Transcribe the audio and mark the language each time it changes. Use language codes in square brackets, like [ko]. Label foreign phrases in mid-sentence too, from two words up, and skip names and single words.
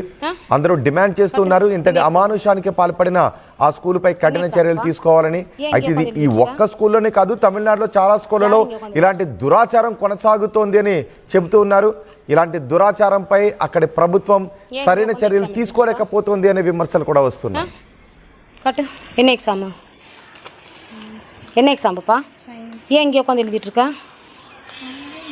[te] అందరూ డిమాండ్ చేస్తున్నారు ఇంతటి అమానుషానికి పాల్పడిన ఆ స్కూల్పై కఠిన చర్యలు తీసుకోవాలని. అయితే ఇది ఈ ఒక్క స్కూల్లోనే కాదు, తమిళనాడులో చాలా స్కూళ్లలో ఇలాంటి దురాచారం కొనసాగుతోంది అని చెబుతూ ఉన్నారు. ఇలాంటి దురాచారంపై అక్కడి ప్రభుత్వం సరైన చర్యలు తీసుకోలేకపోతుంది అనే విమర్శలు కూడా వస్తున్నాయి. [ta] என்ன எக்ஸாம் பாப்பா? ஏன் இங்கே உட்காந்து எழுதிட்டு இருக்கா?